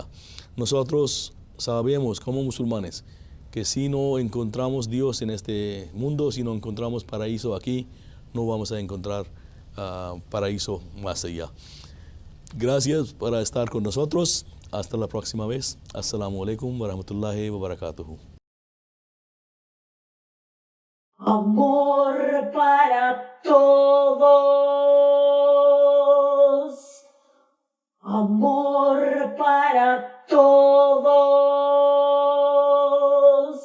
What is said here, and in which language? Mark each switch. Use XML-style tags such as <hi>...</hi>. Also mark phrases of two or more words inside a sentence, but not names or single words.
<es>Nosotros sabemos como musulmanes que si no encontramos Dios en este mundo, si no encontramos paraíso aquí, no vamos a encontrar paraíso más allá. Gracias por estar con nosotros. Hasta la próxima vez.</es> <ar>السلام عليكم ورحمة الله وبركاته.</ar> <es>Amor para todos. Amor para todos.</es>